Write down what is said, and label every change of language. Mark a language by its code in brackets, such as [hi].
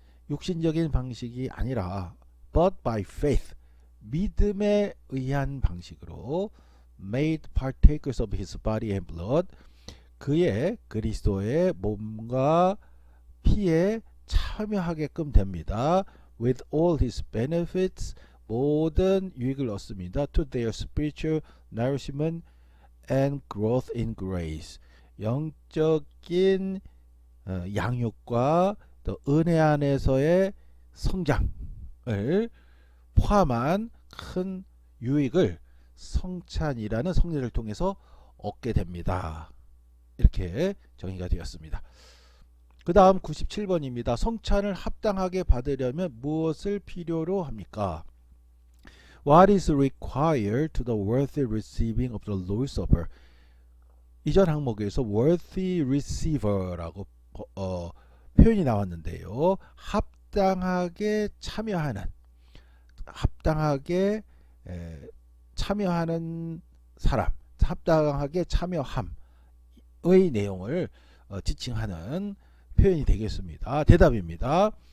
[ko] 육신적인 방식이 아니라 [en] but by faith, [ko] 믿음에 의한 방식으로 [en] made partakers of his body and blood, [ko] 그의 그리스도의 몸과 피에 참여하게끔 됩니다. [en] with all his benefits, [ko] 모든 유익을 얻습니다. [en] to their spiritual nourishment and growth in grace, [ko] 영적인 양육과 또 은혜 안에서의 성장을 포함한 큰 유익을 성찬이라는 성례를 통해서 얻게 됩니다. 이렇게 정의가 되었습니다. 그 다음 97번입니다. 성찬을 합당하게 받으려면 무엇을 필요로 합니까? [en] What is required to the worthy receiving of the Lord's Supper? [ko] 이전 항목에서 worthy receiver라고 표현이 나왔는데요. 합당하게 참여하는, 합당하게 참여하는 사람, 합당하게 참여함의 내용을 지칭하는 표현이 되겠습니다. 대답입니다.